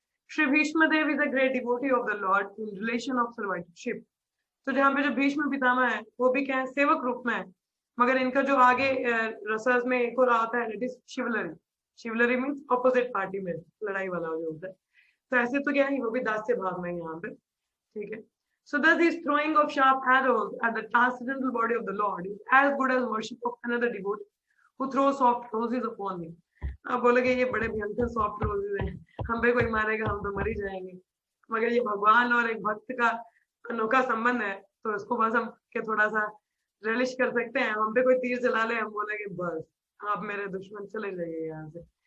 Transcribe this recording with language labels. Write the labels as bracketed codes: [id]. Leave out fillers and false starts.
[en] Shri Bhishma Dev is a great devotee of the lord in relation of servitorship. [hi] तो जहाँ पे जो भीष्म पितामह है वो भी क्या है, सेवक रूप में है, मगर इनका जो आगे रसस में एक और आता है, [en] It is chivalry. Chivalry means opposite party [hi] में लड़ाई वाला जो होता है। तो ऐसे तो क्या है, वो भी दास्य भाव में यहाँ पे, ठीक है। [en] So thus his throwing of sharp arrows at the transcendental body of the Lord is as good as worship of another devotee who throws soft roses upon me। [hi] आप बोलोगे ये बड़े भयंकर सॉफ्ट रोजेज हैं, हम पे कोई मारेगा हम तो मर ही जाएंगे, मगर ये भगवान और एक भक्त का अनोखा संबंध है, तो इसको बस हम के थोड़ा सा रिलिश कर सकते हैं। हम पे कोई तीर चला ले, हम बोलेंगे बस आप मेरे दुश्मन, चले जाइए यहाँ से।